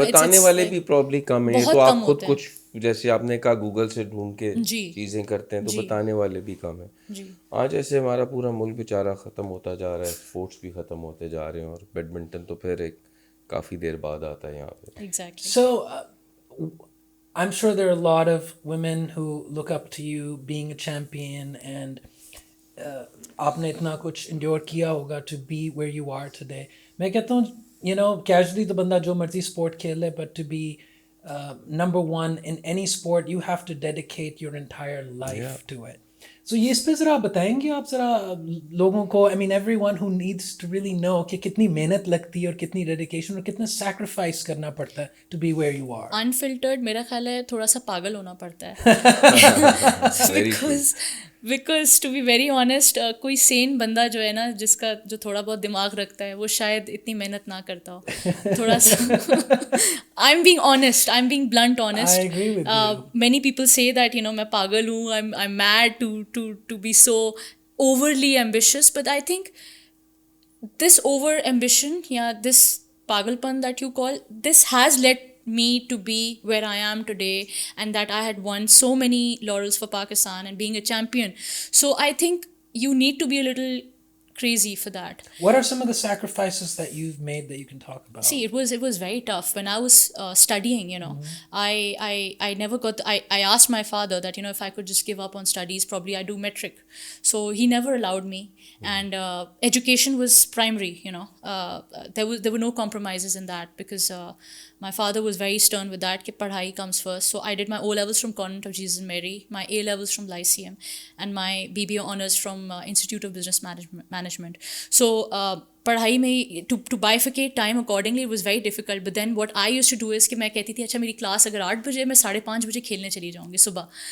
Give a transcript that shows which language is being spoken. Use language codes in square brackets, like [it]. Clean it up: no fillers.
[ur] بتانے والے بھی پرابلی کم ہیں. تو آپ خود ہیں. کچھ جیسے آپ نے کہا گوگل سے ڈھونڈ کے چیزیں کرتے ہیں, تو بتانے والے بھی کم ہیں. آج ایسے ہمارا پورا ملک بیچارہ ختم ہوتا جا رہا ہے, اسپورٹس بھی ختم ہوتے جا رہے ہیں, اور بیڈمنٹن تو پھر ایک کافی دیر بعد آتا ہے یہاں پہ. [en] So I'm sure there are a lot of women who look up to you being a champion, and [ur] آپ نے اتنا کچھ انڈیور کیا ہوگا [en] to be where you are today. [ur] میں کہتا ہوں casually تو بندہ جو مرضی اسپورٹ کھیل لے, [en] but to be number one in any sport you have to dedicate your entire life to it. [ur] So یہ اس پہ ذرا بتائیں گے آپ ذرا لوگوں کو, [en] I mean everyone who needs to really know [ur] کہ کتنی محنت لگتی ہے اور کتنی ڈیڈیکیشن اور کتنا سیکریفائس کرنا پڑتا ہے [en] to be where you are. [ur] Unfiltered میرا خیال ہے تھوڑا سا پاگل ہونا پڑتا ہے. [en] because to be very honest, [ur] کوئی سین بندہ جو ہے نا, جس کا جو تھوڑا بہت دماغ رکھتا ہے, وہ شاید اتنی محنت نہ کرتا ہو تھوڑا سا. [en] I am being honest, I am being blunt honest. I agree with you. Many people say that [ur] میں پاگل ہوں, [en] I am made to be so overly ambitious, but I think this over ambition, this pagalpan that you call, this has led me to be where I am today, and that I had won so many laurels for Pakistan and being a champion. So I think you need to be a little crazy for that. What are some of the sacrifices that you've made that you can talk about? See, it was very tough when I was studying. I never got. I asked my father that if I could just give up on studies, probably I do metric. So he never allowed me, and education was primary. There were no compromises in that, because my father was very stern with that. [ur] Ki padhai [en] comes first. So I did my O levels from Convent of Jesus and Mary, my A levels from Lyceum, and my BBA honors from Institute of Business Management. So [ur] پڑھائی میں [en] To bifurcate time accordingly, it was very difficult. But then what I used to do is [ur] کہ میں کہتی تھی اچھا میری class اگر 8 بجے, میں 5:30 بجے کھیلنے چلی جاؤں گی صبح.